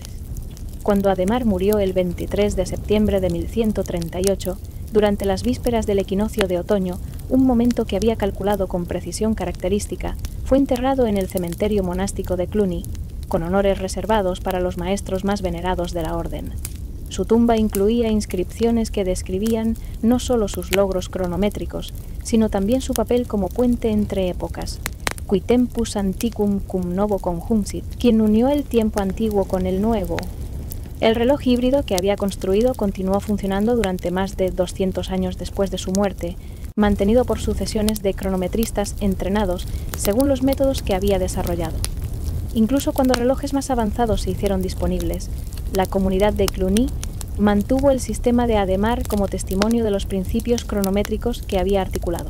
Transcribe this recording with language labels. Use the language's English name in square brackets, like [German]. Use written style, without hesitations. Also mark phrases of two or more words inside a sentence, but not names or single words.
[Spanish] Cuando Adhemar murió el 23 de septiembre de 1138, durante las vísperas del equinoccio de otoño, un momento que había calculado con precisión característica, fue enterrado en el cementerio monástico de Cluny, con honores reservados para los maestros más venerados de la orden. Su tumba incluía inscripciones que describían no solo sus logros cronométricos, sino también su papel como puente entre épocas. [Latin] Qui tempus antiquum cum novo conjuncit, [Spanish] quien unió el tiempo antiguo con el nuevo. El reloj híbrido que había construido continuó funcionando durante más de 200 años después de su muerte, mantenido por sucesiones de cronometristas entrenados según los métodos que había desarrollado. Incluso cuando relojes más avanzados se hicieron disponibles, la comunidad de Cluny mantuvo el sistema de Adhemar como testimonio de los principios cronométricos que había articulado.